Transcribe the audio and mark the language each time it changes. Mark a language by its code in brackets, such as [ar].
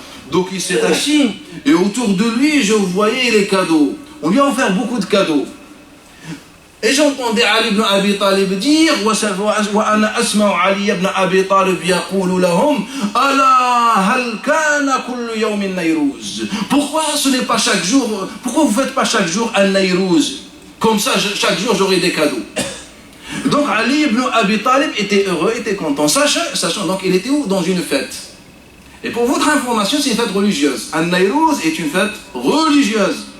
[fr] Donc il s'est assis et autour de lui je voyais les cadeaux. On lui a offert beaucoup de cadeaux. Et j'entendais Ali ibn Abi Talib dire [ar] وأنا أسمع علي بن أبي طالب يقول لهم ألا هل كان كل يوم النيروز. [fr] Pourquoi ce n'est pas chaque jour? Pourquoi vous faites pas chaque jour un Nayrouz? Comme ça chaque jour j'aurai des cadeaux. Donc Ali ibn Abi Talib était heureux, était content, sachant donc il était où? Dans une fête. Et pour votre information, c'est une fête religieuse. Un Nayrouz est une fête religieuse.